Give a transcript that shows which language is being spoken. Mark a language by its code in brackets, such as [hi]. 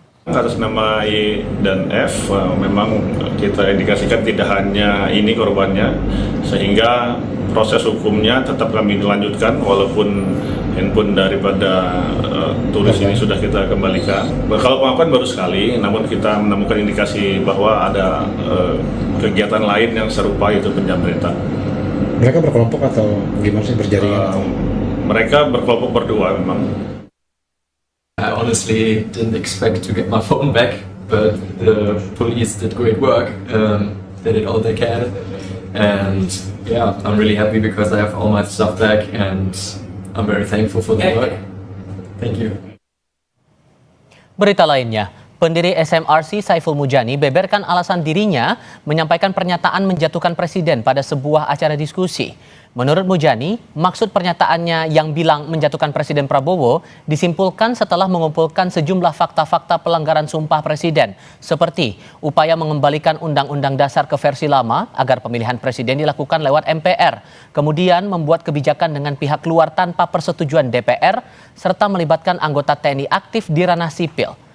[id] Atas nama Y dan F memang kita indikasikan tidak hanya ini korbannya, sehingga proses hukumnya tetap kami lanjutkan walaupun handphone daripada turis ini sudah kita kembalikan. Kalau pengakuan baru sekali, namun kita menemukan indikasi bahwa ada kegiatan lain yang serupa, yaitu penjamretan. Mereka berkelompok atau gimana sih, berjaringan? Mereka berkelompok berdua memang. [en] I honestly didn't expect to get my phone back, but the police did great work. They did all they can, and yeah, I'm really happy because I have all my stuff back, and I'm very thankful for the work. Thank you. [id] Berita lainnya, pendiri SMRC Saiful Mujani beberkan alasan dirinya menyampaikan pernyataan menjatuhkan presiden pada sebuah acara diskusi. Menurut Mujani, maksud pernyataannya yang bilang menjatuhkan Presiden Prabowo disimpulkan setelah mengumpulkan sejumlah fakta-fakta pelanggaran sumpah presiden, seperti upaya mengembalikan Undang-Undang Dasar ke versi lama agar pemilihan presiden dilakukan lewat MPR, kemudian membuat kebijakan dengan pihak luar tanpa persetujuan DPR, serta melibatkan anggota TNI aktif di ranah sipil.